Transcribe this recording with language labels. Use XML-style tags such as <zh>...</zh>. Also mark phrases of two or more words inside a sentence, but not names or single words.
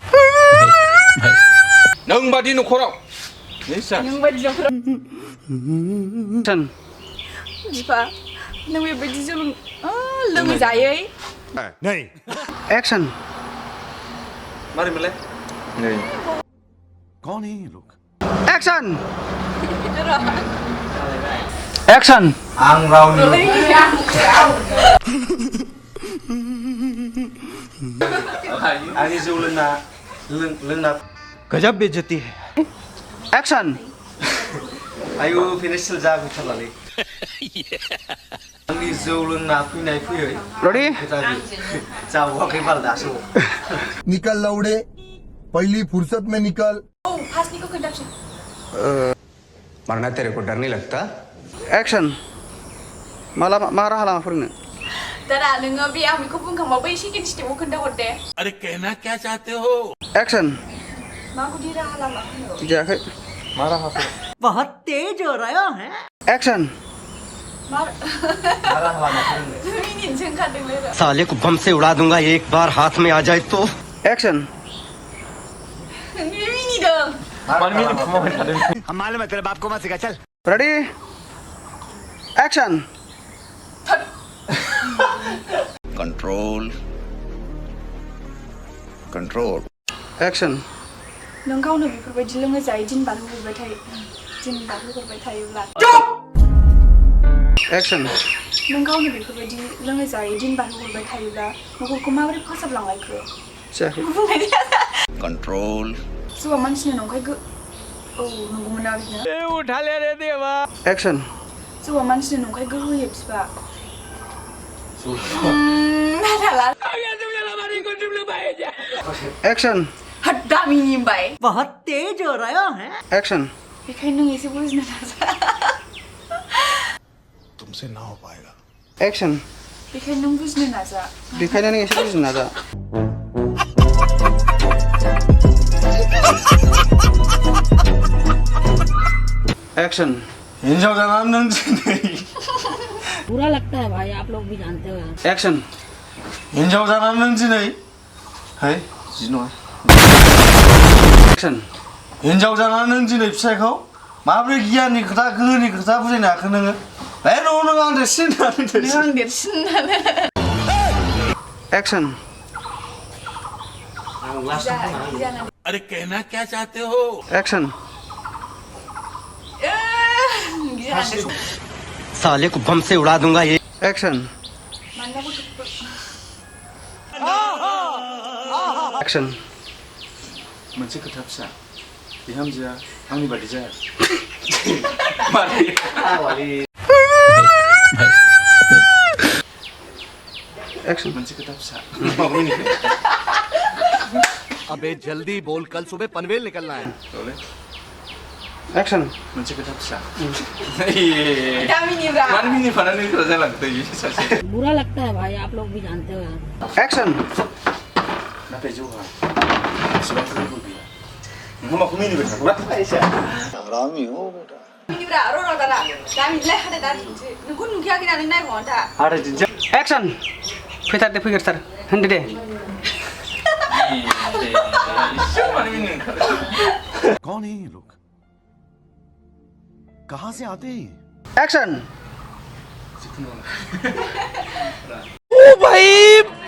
<brx>नों बादि न'खराव नों बायदि न'खराव एक्सन बिफा नों बेबायदि जौ लोङै जायै एक्सन मारै मोनलाय नै</brx> <hi>कौन है ये लोग</hi> <brx>एक्सन एक्सन आं रावनि आंनि जौ लोंना</brx> <hi>गजब बेइज्जती है</hi> <brx>एक्सन आयु फिनिशल जागोथारलालै आंनि जौ लोंना फैनाय फैयै रेडी जाबावाखै बाल दासो</brx> <hi>निकल लौड़े पहली फुर्सत में निकल</hi> <brx>औ फार्स्टनिखौ खोन्थाफिन</brx> <hi>मरना तेरे को डर नहीं लगता</hi> <brx>एक्सन माला मा राहा लामा फोरोंनो दादा नोङो बे आं बेखौ बुंखांबाबो एसे सेकेन्ड स्टेपआव खोन्थाहर दे</brx> <hi>अरे कहना क्या चाहते हो</hi> <brx>एक्सन माबायदि राहा लामा होनो जायाखै मा राहाफोर</brx> <hi>बहुत तेज हो रहा है</hi> <brx>एक्सन मिनिनोसो ओंखारदोंलै</brx> <hi>साले को बम से उड़ा दूंगा एक बार हाथ में आ जाए तो</hi> <brx>एक्सन मिनिदों मानो मिनिखुमाबाय थादों</brx> <hi>हम मालूम है तेरे बाप को मत सिखा चल</hi> <en>Ready action</en> <brx>कंट्रोल कंट्रोल एक्सन नों गावनो बेफोरबायदि लोङै जायै दिन बारहोहरबाय थायोब्ला एक्सन नों गावनो बेफोरबायदि लोङै जायै दिन बारहोहरबाय थायोब्ला न'खरखौ माबोरै फोसाबलांलायखो जायाखै बुंनाय कंट्रोल जौआ मानसिनि नंखाय औ नंगौमोन ना बिदिनो एक्सन जौआ मानसिनि नंखाय गोहो होयो बिफा एक्सन दामिनि होनबाय</brx> <hi>बहुत तेज हो रहा है</hi> <brx>एक्सन बेखायनो नों एसे बुजिनो नाजा</brx> <hi>तुमसे ना हो पाएगा</hi> <brx>एक्सन बेखायनो नों बुजिनो नाजा बेखायनो नों एसे बुजिनो नाजा एक्शन हिंजाव जानानै नों दिनै</brx> <hi>बुरा लगता है भाई आप लोग भी जानते हो</hi> <brx>एक्शन हिंजाव जानानै नों दिनै है जि नङा एक्शन हिंजाव जानानै नों दिनै फिसायखौ माबोरै गियाननि खोथा गोहोनि खोथा बुजायनो हाखो नोङो बे न'आव नों आं देरसिन नों आं देरसिन एक्शन</brx> <hi>अरे कहना क्या चाहते हो</hi> <brx>एक्शन</brx> <hi>साले को बम से उड़ा दूंगा ये</hi> <brx>एक्शन एक्शन मोनसे खोथा फिसा बिहामजोआ आंनि बादि जाया मारै एक्शन मोनसे खोथा फिसा</brx> <hi>अबे जल्दी बोल कल सुबह पनवेल निकलना है</hi> <brx>एक्शन मोनसे खोथा फिसा मानो मिनिफानानै गोरा जालांदों सासे</brx> <hi>बुरा लगता है भाई आप लोग भी जानते हो</hi> <brx>एक्शन नाथाय जौहा एसेबां गोहो गैया नोंहा माखौ मिनिबाय थाखौरा</brx> <hi>हरामी हो बेटा</hi> <brx>मिनिब्रा र' दादा गामिनिलाय हादे दा नोंखौ नुखायाखै नालाय नायबाव दा आरो दिनजा एक्शन फैथार दे फैगोरथार होनदो दे</brx> <hi>कौन है ये लोग कहाँ से आते हैं</hi> <brx>एक्शन</brx> <hi>ओ भाई</hi>